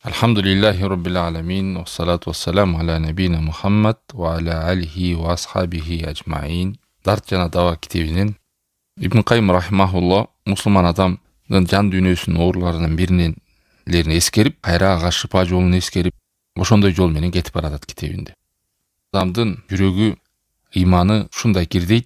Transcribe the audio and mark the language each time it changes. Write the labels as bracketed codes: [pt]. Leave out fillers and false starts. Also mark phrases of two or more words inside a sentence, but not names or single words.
[ar] الحمد لله رب العالمين، والصلاة والسلام على نبينا محمد وعلى آله وأصحابه أجمعين. [ky] Дарт жана Дава китебинен Ибн Кайым рахимахулла мусулман адамдын жан дүйнөсүнүн ооруларынан биринен эскерип, кайра ага шыпа жолун эскерип, ошондой жол менен кетип баратат китебинде. Адамдын жүрөгү, иманы ушундай кирдейт.